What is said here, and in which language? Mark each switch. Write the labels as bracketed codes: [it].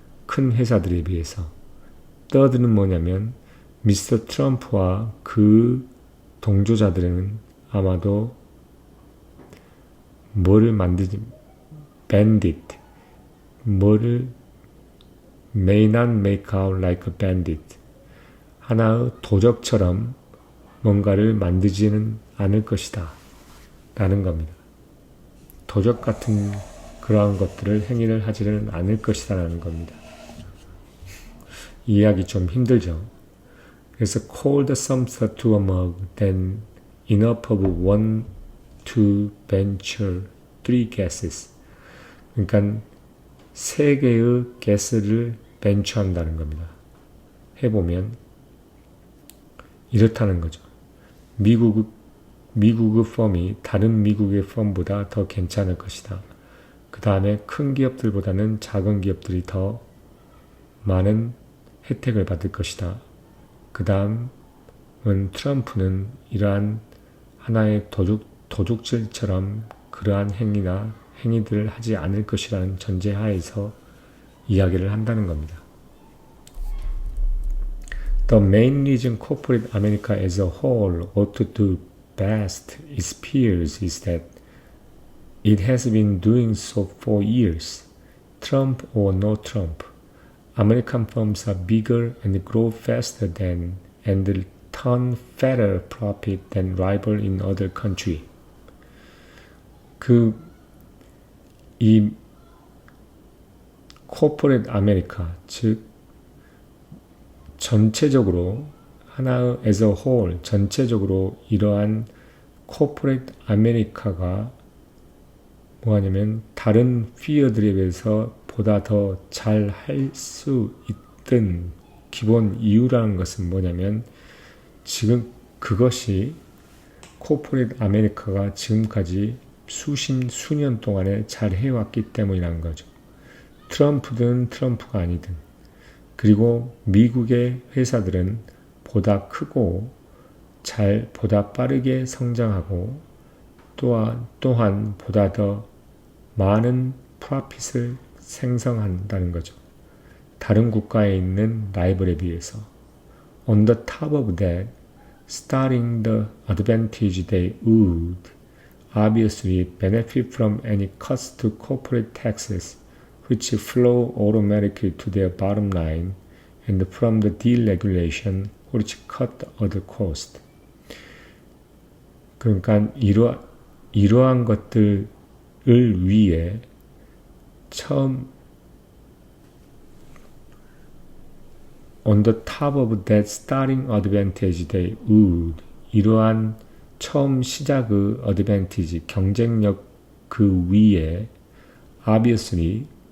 [ko] 큰 회사들에 비해서. third는 뭐냐면 미스터 트럼프와 그 동조자들은 아마도 뭐를 만들지, bandit, 뭐를 [en] may not make out like a bandit, [ko] 하나의 도적처럼 뭔가를 만들지는 않을 것이다 라는 겁니다. 도적 같은 그러한 것들을 행위를 하지는 않을 것이다 라는 겁니다. 이해하기 좀 힘들죠. 그래서 [en] call the sumter to a mug, then enough of one to venture 3 guesses. [ko] 그러니까 3개의 가스를 벤처한다는 겁니다. 해보면 이렇다는 거죠. 미국의 펌이 다른 미국의 펌보다 더 괜찮을 것이다. 그 다음에 큰 기업들보다는 작은 기업들이 더 많은 혜택을 받을 것이다. 그 다음은 트럼프는 이러한 하나의 도둑질처럼 그러한 행위들을 하지 않을 것이라는 전제하에서 이야기를 한다는 겁니다. [en] The main reason corporate America as a whole ought to do best, it appears, is that it has been doing so for years. Trump or no Trump, American firms are bigger and grow faster than and turn fatter profit than rival in other country. [ko] 이 코퍼레이트 아메리카, 즉 전체적으로 하나의 [en] as a whole, [ko] 전체적으로 이러한 코퍼레이트 아메리카가 뭐하냐면 다른 피어들에 비해서 보다 더 잘 할 수 있던 기본 이유라는 것은 뭐냐면 지금 그것이 코퍼레이트 아메리카가 지금까지 수년 동안에 잘 해왔기 때문이라는 거죠. 트럼프든 트럼프가 아니든, 그리고 미국의 회사들은 보다 크고 보다 빠르게 성장하고 또한 보다 더 많은 프로핏을 생성한다는 거죠. 다른 국가에 있는 라이벌에 비해서. [en] On the top of that, starting the advantage they would obviously benefit from any cuts to corporate taxes which flow automatically to their bottom line and from the deregulation which cut the other cost. [ko] 그러니까 이러한 것들을 위해 처음 [en] on the top of that starting advantage they would, [ko] 이러한 처음 시작의 advantage, 경쟁력 그 위에 obviously